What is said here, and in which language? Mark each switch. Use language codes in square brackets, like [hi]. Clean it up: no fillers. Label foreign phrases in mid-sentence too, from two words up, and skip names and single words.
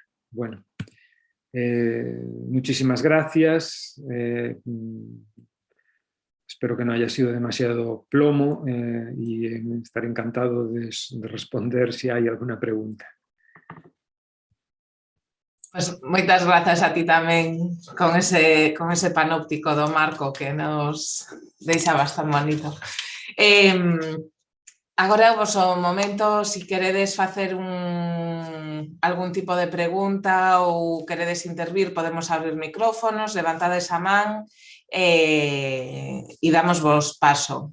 [es] Bueno. Muchísimas gracias. Espero que no haya sido demasiado plomo y estaré encantado de responder si hay alguna pregunta. [gl] Pues moitas grazas a ti tamén con ese panóptico do Marco que nos deixa bastante bonito. Agora é o vosso momento, se queredes facer algún tipo de pregunta ou queredes intervir, podemos abrir micrófonos, levantades a man e damos vos paso.